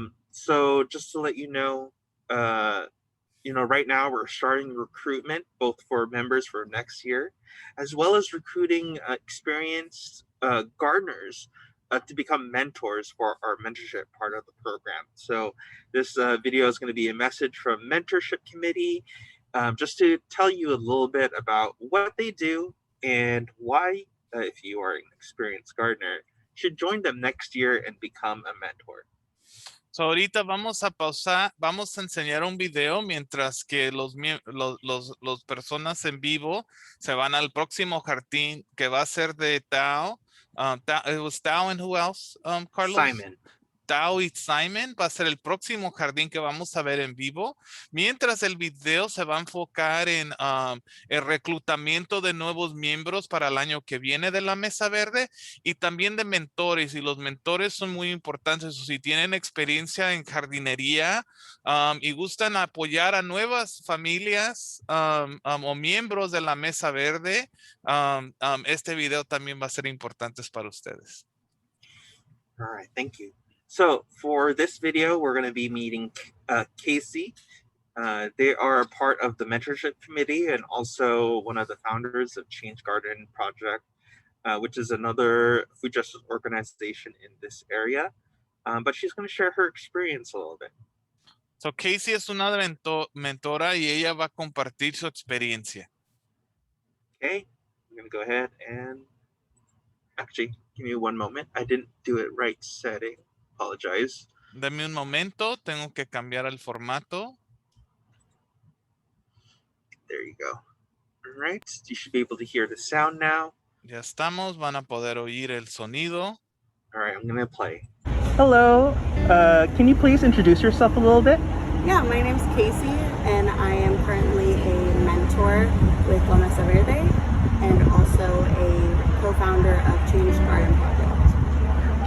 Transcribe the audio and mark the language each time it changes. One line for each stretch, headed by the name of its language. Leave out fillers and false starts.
English: So just to let you know, right now we're starting recruitment both for members for next year, as well as recruiting experienced gardeners to become mentors for our mentorship part of the program. So this video is going to be a message from Mentorship Committee, just to tell you a little bit about what they do and why, if you are an experienced gardener, should join them next year and become a mentor.
Spanish: So ahorita vamos a pausar, vamos a enseñar un video mientras que los personas en vivo se van al próximo jardín que va a ser de Tao.
English: It was Tao and who else, Carlos? Simon.
Spanish: Tao y Simon va a ser el próximo jardín que vamos a ver en vivo, mientras el video se va a enfocar en el reclutamiento de nuevos miembros para el año que viene de la Mesa Verde y también de mentores, y los mentores son muy importantes. Si tienen experiencia en jardinería y gustan apoyar a nuevas familias o miembros de la Mesa Verde, este video también va a ser importante para ustedes.
English: All right, thank you. So for this video, we're going to be meeting Casey. They are a part of the Mentorship Committee and also one of the founders of Change Garden Project, which is another food justice organization in this area. But she's going to share her experience a little bit.
Spanish: So Casey es una mentora y ella va a compartir su experiencia.
English: Okay, I'm going to go ahead and actually give me one moment. I didn't do it right setting. Apologize.
Spanish: Dame un momento, tengo que cambiar el formato.
English: There you go. All right, you should be able to hear the sound now.
Spanish: Ya estamos, van a poder oír el sonido.
English: All right, I'm going to play. Hello, can you please introduce yourself a little bit? Yeah, my name's Casey, and I am currently a mentor with La Mesa Verde and also a co-founder of Change Garden Project.